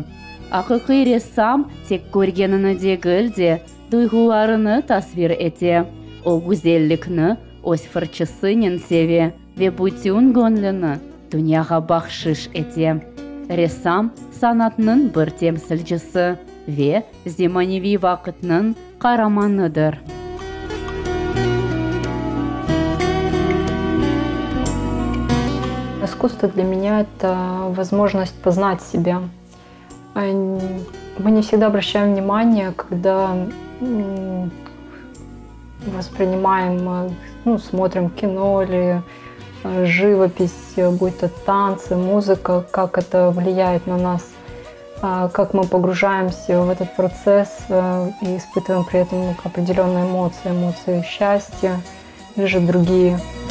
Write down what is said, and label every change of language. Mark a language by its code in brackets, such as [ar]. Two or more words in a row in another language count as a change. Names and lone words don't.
[crh] Hakiki ressam tek görgenini değil de duygularını tasvir eti. O güzellikni öz fırçasının sevi ve bütün gönlünü dünyaya bahşiş eti. Ressam sanatının bir temsilcisi ve zamanıvi vakitinin kahramanıdır. [ru] Искусство для меня – это возможность познать себя. Мы не всегда обращаем внимание, когда воспринимаем, смотрим кино или живопись, будь то танцы, музыка, как это влияет на нас, как мы погружаемся в этот процесс и испытываем при этом определенные эмоции счастья или же другие.